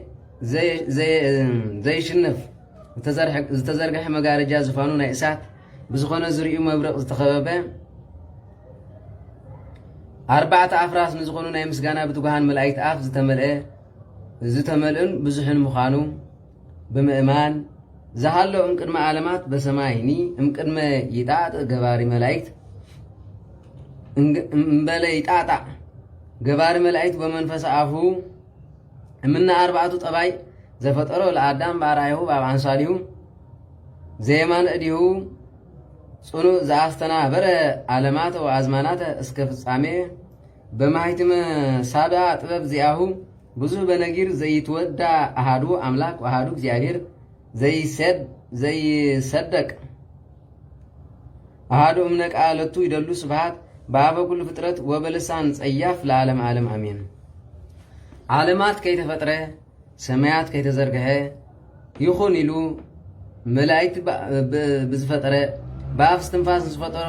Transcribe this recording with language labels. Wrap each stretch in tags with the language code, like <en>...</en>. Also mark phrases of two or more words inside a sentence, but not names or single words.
<ti>ዘይሽንፍ ዝተዘርግሐ መጋረጃ ዝፋኑ ናይ እሳት ብዝኾነ ዝርኡ መብረቕ ዝተኸበበ ኣርባዕተ ኣፍራስ ንዝኾኑ ናይ ምስጋና ብትጉሃን መላእክት ኣፍ ዝተመልእን ብዙሕን ምዃኑ ብምእማን ዝሃሎ</ti> <gez>እምቅድመ ዓለማት በሰማይኒ እምቅድመ ይጣጥ ገባሪ መላእክት እምበለ ይጣጣ ገባሪ መላእክት በመንፈስ አፉ እምና አርባዕቱ ጠባይ ዘፈጠሮ ለአዳም ባራይሁ በአምሳሊሁ ዘየማን እዲሁ ጽኑ ዘአስተናበረ ዓለማት ወአዝማናት እስከ ፍጻሜ በማይትመ ሳዳ ጥበብ ዚአሁ ብዙ በነጊር ዘይትወዳ አሃዱ አምላክ ወአሃዱ እግዚአብሔር ዘይሰደቅ አሃዱ እምነ ቃለቱ ይደሉ ስብሐት በአበ ኩሉ ፍጥረት ወበልሳን ጸያፍ ለዓለም ዓለም አሜን።</gez> <ti>ዓለማት ከይተፈጥረ ሰማያት ከይተዘርገሐ ይኹን ኢሉ መላእክት ብዝፈጠረ በአፍ እስትንፋስ ዝፈጠሮ</ti>